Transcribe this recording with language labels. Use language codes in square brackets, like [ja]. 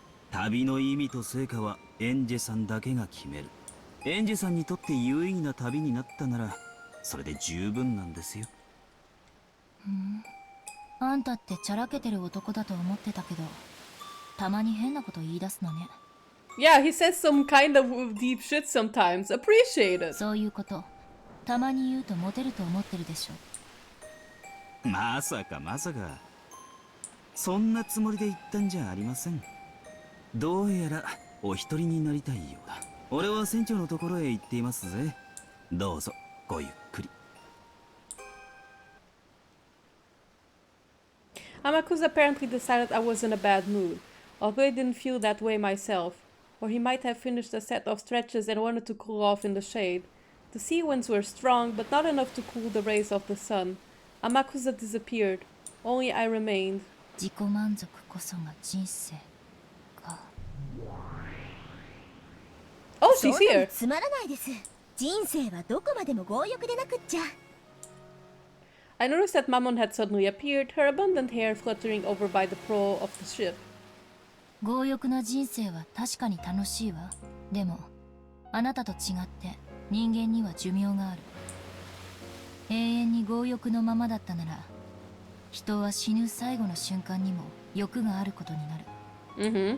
[ja] 旅の意味と成果はエンジェさんだけが決める。エンジェさんにとって有意義な旅になったなら、それで十分なんですよ。あんたってチャラけてる男だと思ってたけど、たまに変なこと言い出すのね。 [en] Yeah, he says some kind of deep shit sometimes. Appreciate it. [ja] そういうこと、たまに言うとモテると思ってるでしょ。まさかまさか。そんなつもりで言ったんじゃありません。どうやらお一人になりたいようだ。俺は船長のところへ行っていますぜ。どうぞごゆっくり。 [en] Amakusa apparently decided I was in a bad mood, although I didn't feel that way myself. Or he might have finished a set of stretches and wanted to cool off in the shade. The sea winds were strong, but not enough to cool the rays of the sun. Amakusa disappeared. Only I remained. [ja] 自己満足こそが人生か。 [en] Oh, she's [ja] そんなの [en] here. [ja] つまらないです。人生はどこまでも強欲でなくっちゃ。 [en] I noticed that Mammon had suddenly appeared, her abundant hair fluttering over by the prow of the ship. [ja] 強欲な人生は確かに楽しいわ。でもあなたと違って人間には寿命がある。永遠に強欲のままだったなら、人は死ぬ最後の瞬間にも欲があることになる。